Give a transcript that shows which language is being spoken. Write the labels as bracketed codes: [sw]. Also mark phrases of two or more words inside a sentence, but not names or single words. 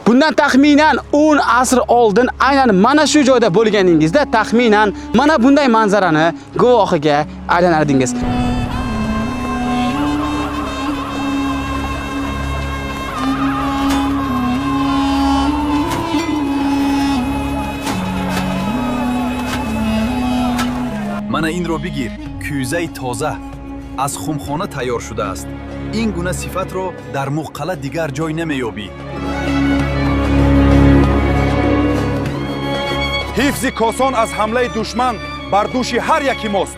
[uz] Bundan taxminan 10 asr oldin aynan mana shu joyda bo'lganingizda taxminan mana bunday manzarani guvohiga aylanardingiz. [fa] Mana این رو بگیر. کوزه تازه از خمخانه تیار شده است. این گونه صفت رو در مقله دیگر جای نمیابی. حفظ کاسان از حمله دشمن بر دوش هر یکی ماست.